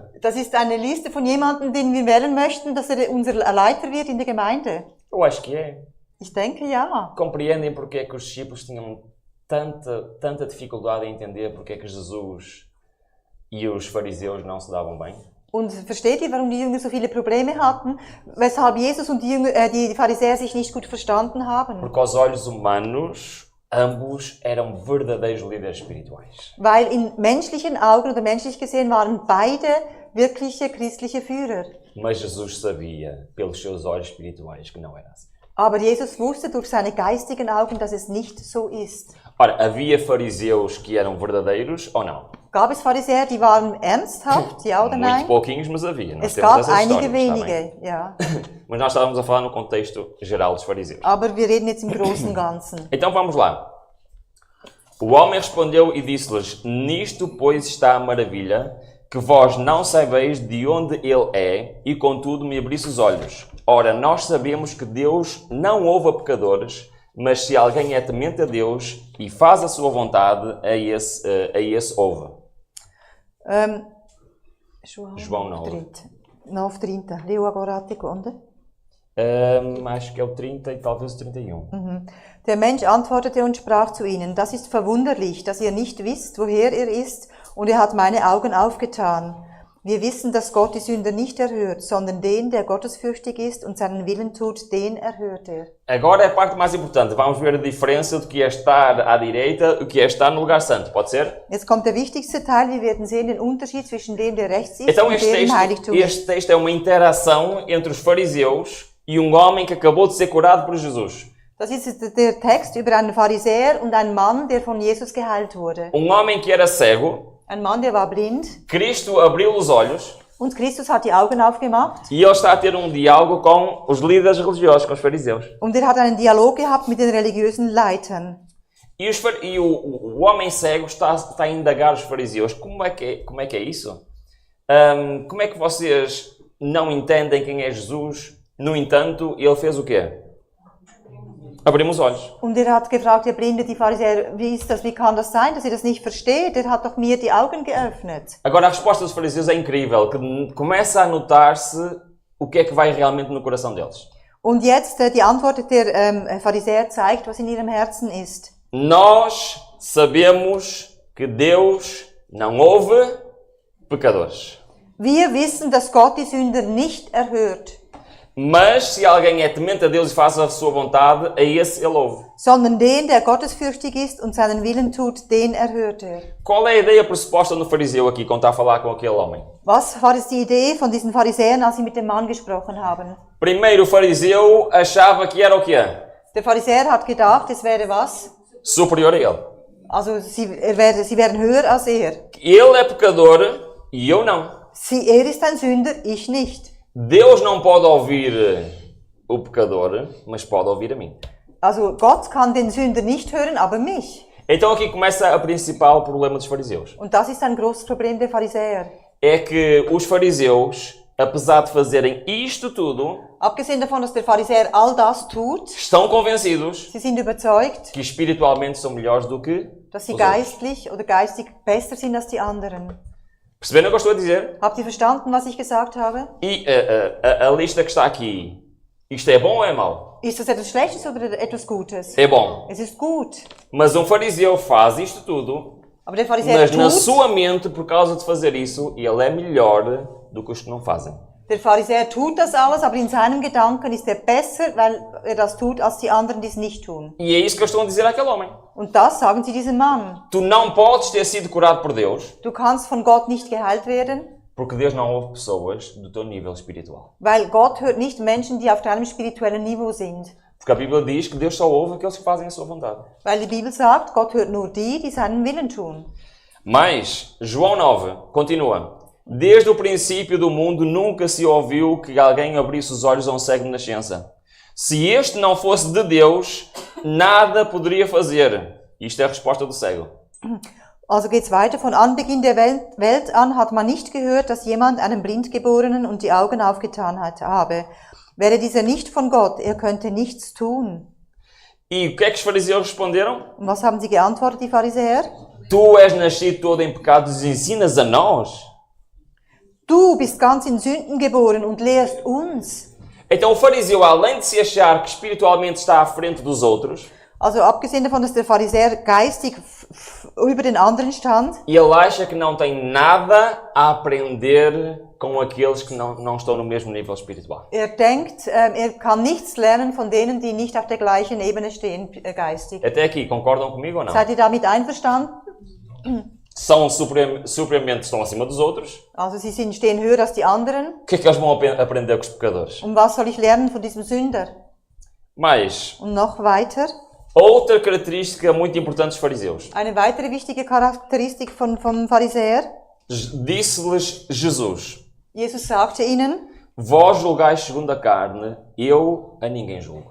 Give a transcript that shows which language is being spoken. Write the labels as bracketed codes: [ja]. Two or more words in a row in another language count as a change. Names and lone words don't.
[de] Das ist eine Liste von jemandem, den wir wählen möchten, dass er unser Leiter wird in der Gemeinde. [pt] Eu acho que é. [de] Ich denke ja. [pt] Compreendem porque é que os discípulos tinham tanta dificuldade em entender porque é que Jesus e os fariseus não se davam bem? [de] Und versteht ihr, warum die Jünger so viele Probleme hatten? Weshalb Jesus und die Pharisäer sich nicht gut verstanden haben? [pt] Porque aos olhos humanos, ambos eram verdadeiros líderes espirituais. [de] Weil in menschlichen Augen oder menschlich gesehen waren beide wirkliche christliche Führer. [pt] Mas Jesus sabia, pelos seus olhos espirituais, que não era assim. [de] Aber Jesus wusste durch seine geistigen Augen, dass es nicht so ist. [pt] Ora, havia fariseus que eram verdadeiros ou não? [de] Gab es Pharisäer, die waren ernsthaft, ja oder [pt] Muito [de] nein? [pt] pouquinhos, mas havia. Nós [de] Es [pt] temos [de] gab [pt] essas [de] einige [pt] histórias, está bem? [de] wenige, ja. [pt] Mas nós estávamos a falar no contexto geral dos fariseus. [de] Aber wir reden jetzt im Großen und Ganzen. [pt] Então vamos lá. O homem respondeu e disse-lhes: Nisto, pois, está a maravilha, que vós não sabeis de onde ele é, e contudo me abrisse os olhos. Ora, nós sabemos que Deus não ouve a pecadores, mas se alguém é temente a Deus e faz a sua vontade, a esse ouve. João 9. 9:30. Leu agora a seconda. Acho que é o 30 e talvez o 31. [de] Der Mensch antwortete und sprach zu ihnen: Das ist verwunderlich, dass ihr nicht wisst, woher er ist, und er hat meine Augen aufgetan. Wir wissen, dass Gott die Sünder nicht erhört, sondern den, der gottesfürchtig ist und seinen Willen tut, den erhört er. [pt] Agora é a parte mais importante. Vamos ver a diferença do que é estar à direita e o que é estar no lugar santo. Pode ser? [de] Jetzt kommt der wichtigste Teil. Wir werden sehen den Unterschied zwischen dem, der rechts ist, [pt] Então [de] und dem im Heiligtum ist. [pt] este texto é uma interação entre os fariseus e um homem que acabou de ser curado por Jesus. [de] Das ist der Text über einen Pharisäer und einen Mann, der von Jesus geheilt wurde. [pt] Um homem que era cego, [de] Ein Mann, der war blind, [pt] Cristo abriu os olhos [de] und Christus hat die Augen aufgemacht. [pt] e ele está a ter um diálogo com os líderes religiosos, com os fariseus. Und er hat einen Dialog gehabt mit den religiösen Leitern. E o homem cego está a indagar os fariseus. Como é que é isso? Como é que vocês não entendem quem é Jesus? No entanto, ele fez o quê? Abrimos os olhos. [de] Und er hat gefragt, der Blinde, die Pharisäer, wie kann das sein, dass ihr das nicht versteht? Er hat doch mir die Augen geöffnet. [pt] Agora a resposta dos fariseus é incrível, que começa a notar-se o que é que vai realmente no coração deles. [de] Und jetzt die Antwort der Pharisäer zeigt, was in ihrem Herzen ist. [pt] Nós sabemos que Deus não ouve pecadores. [de] Wir wissen, dass Gott die Sünder nicht erhört, [pt] Mas se alguém é temente a Deus e faz a sua vontade, a esse ele ouve. [de] sondern den, der gottesfürchtig ist und seinen Willen tut, den erhört er. [pt] Qual é a ideia pressuposta no fariseu aqui, quando está a falar com aquele homem? [de] Was war es die Idee von diesen Pharisäern, als sie mit dem Mann gesprochen haben? [pt] Primeiro, o fariseu achava que era o quê? [de] Der Pharisäer hat gedacht, es wäre was? [pt] Superior a ele. [de] Also sie wären höher als er. [pt] Ele é pecador e eu não. [de] Er ist ein Sünder, ich nicht. [pt] Deus não pode ouvir o pecador, mas pode ouvir a mim. [de] Also Gott kann den Sünder nicht hören, aber mich. [pt] Então aqui começa o principal problema dos fariseus. [de] Und das ist ein großes Problem der Pharisäer. [pt] É que os fariseus, apesar de fazerem isto tudo, [de] Abgesehen davon, dass der Pharisäer all das tut, [pt] estão convencidos [de] sie sind überzeugt, [pt] que espiritualmente são melhores do que [de] dass sie [pt] os outros. [de] geistlich oder geistig besser sind als die anderen. [pt] Perceberam o que eu estou a dizer? [de] Habt ihr verstanden, was ich gesagt habe? [pt] E a lista que está aqui, isto é bom ou é mau? [de] Ist das etwas Schlechtes oder etwas Gutes? [pt] É bom. [de] Es ist gut. [pt] Mas um fariseu faz isto tudo, [de] Aber der Pharisäer [pt] mas na [de] tut, [pt] sua mente, por causa de fazer isso, ele é melhor do que os que não fazem. [de] der Pharisäer tut das alles, aber in seinem Gedanken ist er besser, weil er das tut, als die anderen, die es nicht tun. [pt] E é isso que eu estou a dizer àquele homem. [de] Und das sagen sie diesem Mann. [pt] Tu não podes ter sido curado por Deus, [de] Du kannst von Gott nicht geheilt werden, [pt] porque Deus não ouve pessoas do teu nível espiritual. [de] weil Gott hört nicht Menschen, die auf deinem spirituellen Niveau sind. [pt] Porque a Bíblia diz que Deus só ouve aqueles que fazem a sua vontade. [de] Weil die Bibel sagt, Gott hört nur die, die seinen Willen tun. [pt] Mas, João 9, continua. Desde o princípio do mundo nunca se ouviu que alguém abrisse os olhos a um cego de nascença. Se este não fosse de Deus, nada poderia fazer. Isto é a resposta do cego. [de] Also geht's weiter. Von Anbeginn der Welt an hat man nicht gehört, dass jemand einem Blindgeborenen und die Augen aufgetan habe. Wäre dieser nicht von Gott, er könnte nichts tun. [pt] E o que é que os fariseus responderam? [de] Und was haben sie geantwortet, die Pharisäer? [pt] Tu és nascido todo em pecados e ensinas a nós? [de] Du bist ganz in Sünden geboren und lehrst uns. [pt] Então o fariseu, além de se achar que espiritualmente está à frente dos outros, [de] Also abgesehen davon, dass der Pharisäer geistig über den anderen stand, [pt] ele acha que não tem nada a aprender com aqueles que não estão no mesmo nível espiritual. [de] er denkt, er kann nichts lernen von denen, die nicht auf der gleichen Ebene stehen, geistig. [pt] Até aqui, concordam comigo ou não? [de] Seid ihr damit einverstanden? [pt] São supremamente estão acima dos outros. [de] Also sie stehen höher als die anderen. [pt] O que é que eles vão aprender com os pecadores? [de] Und was soll ich lernen von diesem Sünder? [pt] Mas, [de] Und noch weiter, [pt] outra característica muito importante dos fariseus. [de] eine weitere wichtige Charakteristik vom Pharisäer. [pt] Disse-lhes Jesus: [de] Jesus sagte ihnen, [pt] Vós julgais segundo a carne, eu a ninguém julgo.